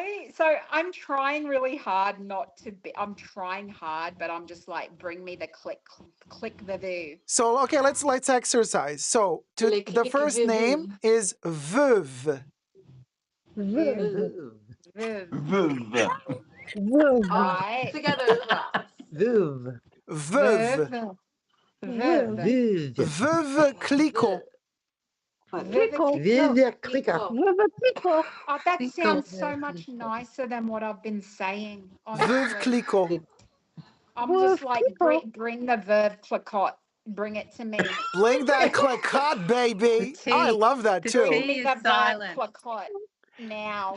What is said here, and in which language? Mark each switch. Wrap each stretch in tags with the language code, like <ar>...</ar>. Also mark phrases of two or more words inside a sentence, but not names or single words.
<en>So I'm trying really hard not to be. I'm trying hard, but I'm just like, bring me the click the voo. So okay, let's exercise. So the first name is veuve. Veuve. Veuve. I Together, class. Veuve. Veuve. Veuve. Veuve Clicquot. Veuve Clicquot. Oh, that sounds so much nicer than what I've been saying. Veuve Honestly, Clicquot. I'm just like, bring the verb clicquot. Bring it to me. Bling that clicquot, baby. I love that too. Bring me the verb clicquot now.</en>